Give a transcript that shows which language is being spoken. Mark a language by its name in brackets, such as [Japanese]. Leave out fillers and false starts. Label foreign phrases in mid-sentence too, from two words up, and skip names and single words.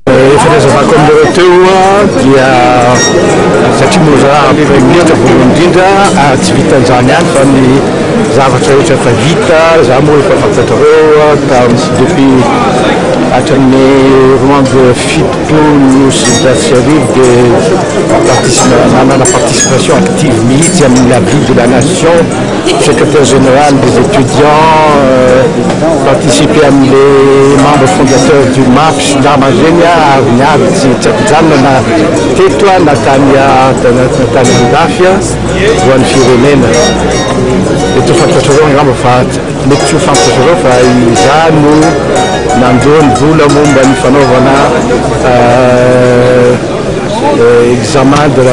[Malagasy] Fahaizavako amin'ireo teo dia satria moa za Praiministra voalohany indrindra tsy vitan'izany ihany fa ny zavatra rehetra efa vita za moa efa fantatrareo depuis hatramin'ny roan de fitopolo sy taty arivo dia nanana [French] participation active [Malagasy] mihitsy amin'ny [French] la vie de la nation, secrétaire général des étudiants, [Malagasy] participer amin'ny [French] membres fondateurs du MAPS [Malagasy] namazeny ary niavy tsy mijanona teto natany andafy ho an'ny firenena. Eto fantatrareo angamba fa mety tsy ho fantatrareo fa iza no nandoa ny vola momba ny fanaovana [French] examen de